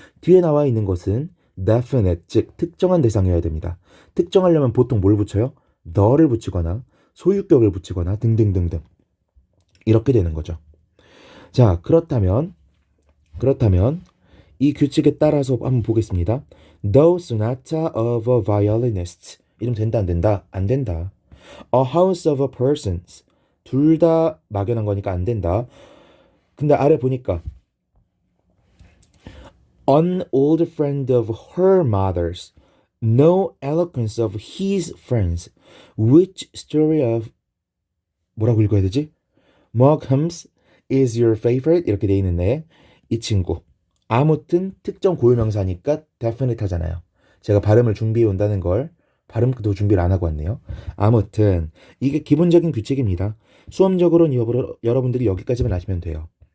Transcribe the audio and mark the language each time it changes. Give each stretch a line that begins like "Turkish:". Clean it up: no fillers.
Korean: 뒤에 나와 있는 것은 definite, 즉 특정한 대상이어야 됩니다. 특정하려면 보통 뭘 붙여요? the를 붙이거나 소유격을 붙이거나 등등등등 이렇게 되는 거죠. 자, 그렇다면 이 규칙에 따라서 한번 보겠습니다.
English: The sonata of a violinist.
Korean: 이름 된다 안 된다? 안 된다.
English: A house of a persons.
Korean: 둘 다 막연한 거니까 안 된다. 근데 아래 보니까
English: An old friend of her mother's. No eloquence of his friends. Which story of
Korean: 뭐라고 읽어야 되지?
English: Markhams is your favorite
Korean: 이렇게 돼 있는데 이 친구 아무튼 특정 고유명사니까 definite 하잖아요. 제가 발음을 준비해 온다는 걸 발음도 준비를 안 하고 왔네요. 아무튼 이게 기본적인 규칙입니다. 수험적으로는 여러분들이 여기까지만 아시면 돼요.